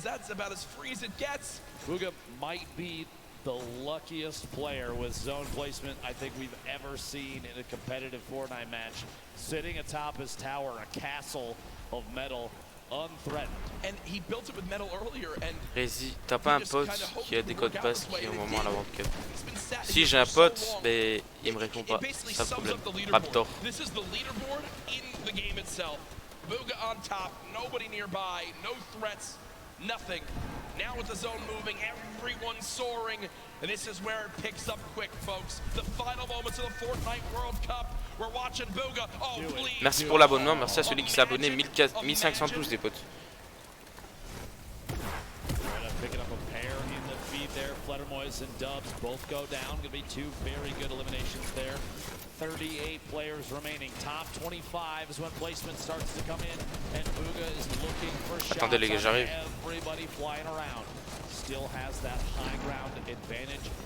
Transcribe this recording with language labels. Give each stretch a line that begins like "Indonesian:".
English: That's about as free as it gets. Bugha might be the luckiest player with zone placement I think we've ever seen in a competitive Fortnite match. Sitting atop his tower, a castle of metal, unthreatened. And he built it with metal earlier. And
French: Rezy, t'as pas un pote qui a des codes pass qui au moment à la World Cup? Si j'ai un pote, mais il me répond pas. C'est ça le problème. Raptor.
English: This is the leaderboard in the game itself. Bugha on top, nobody nearby, no threats, nothing. Now with the zone moving, everyone's soaring, and this is where it picks up quick, folks. The final moments of the Fortnite World Cup. We're watching Bugha. Oh, please.
French: Merci pour l'abonnement, merci à celui qui s'est abonné, 1512 des potes.
English: Picking up a pair in the feed there. Fledermois and Dubs both go down. Gonna be 2 very good eliminations there. 38 players remaining. Top 25 is when placement starts to come in, and Bugha is looking for shots.
French: Attendez les gars, j'arrive.
English: Everybody flying around. Still has that high ground advantage.